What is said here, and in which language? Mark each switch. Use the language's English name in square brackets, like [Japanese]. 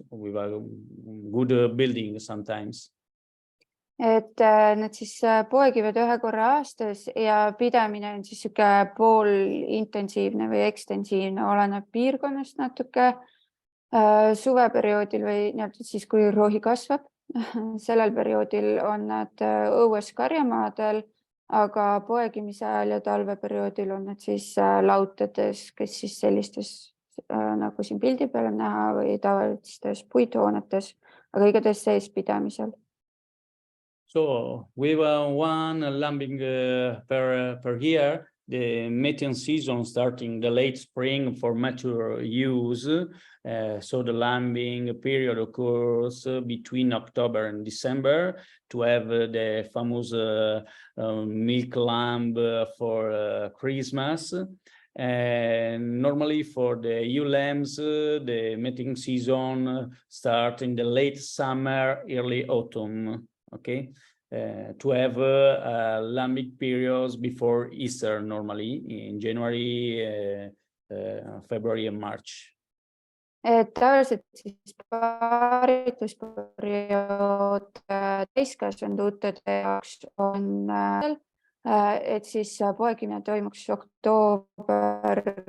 [English] With a good building sometimes. [Estonian] Et nad siis poegivad 1 korra aastas ja pidamine on siis poolintensiivne või ekstensiivne, oleneb piirkonnast natuke. Suveperioodil või siis, kui rohi kasvab, sellel perioodil on nad õues karjamaadel, aga poegimise ajal ja talveperioodil on nad siis lautades, kes siis sellistes, nagu siin pildi peal on näha, või tavalistes puidhoonetes, aga igatahes sees pidamisel. [English] So with one lambing per year, the mating season starting the late spring for mature ewes. So the lambing period occurs between October and December to have the famous milk lamb for Christmas. And normally for the ewe lambs, the mating season starts in the late summer, early autumn. Okay, to have lambing periods before Easter, normally in January, February, and March. [Estonian] et tavaliselt siis paaritusperiood täiskasvanute jaoks on, et siis poegimine toimuks oktoober,